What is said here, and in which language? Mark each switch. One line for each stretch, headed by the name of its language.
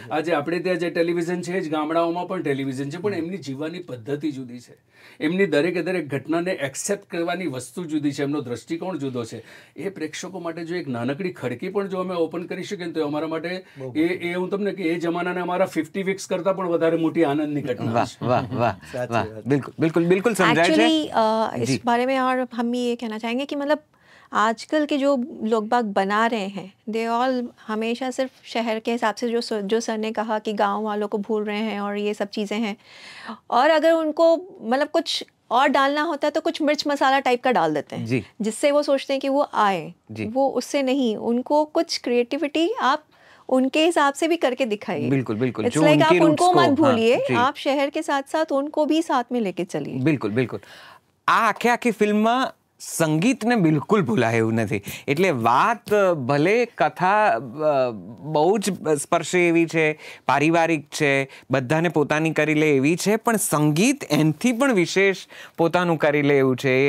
Gujarati: આજે આપણે ત્યાં જે ટેલિવિઝન છે જ ગામડાઓમાં પણ ટેલિવિઝન છે, પણ એમની જીવવાની પદ્ધતિ જુદી છે, એમની દરેક ઘટનાને એક્સેપ્ટ કરવાની વસ્તુ જુદી છે, એમનો દ્રષ્ટિકોણ જુદો છે. એ પ્રેક્ષકો માટે જો એક નાનકડી ખડકી પણ જો અમે ઓપન કરી શકીએ તો અમારા માટે એ હું તમને કે એ જમાનાને અમારા 50 વીક્સ કરતા પણ વધારે મોટી આનંદની ઘટના છે.
Hindi: वाह वाह वाह, बिल्कुल बिल्कुल बिल्कुल समझा है. एक्चुअली इस बारे में और हम ये कहना चाहेंगे कि मतलब आजकल के जो लोग बाग बना रहे हैं
English: they all
Hindi: हमेशा सिर्फ शहर के हिसाब से जो सर ने कहा कि गांव वालों को भूल रहे हैं और ये सब चीज़ें हैं, और अगर उनको मतलब कुछ और डालना होता है तो कुछ मिर्च मसाला टाइप का डाल देते हैं जिससे वो सोचते हैं कि वो आए, वो उससे नहीं, उनको कुछ क्रिएटिविटी आप उनके हिसाब से भी करके दिखाइए. बिल्कुल बिल्कुल.
English: it's like
Hindi: आप उनको मत भूलिए, आप शहर के साथ साथ उनको भी साथ में लेके चलिए. बिल्कुल बिल्कुल.
Gujarati: આ આખી ફિલ્મમાં સંગીતને બિલકુલ ભૂલાય એવું નથી. એટલે વાત ભલે કથા બહુ જ સ્પર્શે એવી છે, પારિવારિક છે, બધાને પોતાની કરી લે એવી છે, પણ સંગીત એનથી પણ વિશેષ પોતાનું કરી લે એવું છે.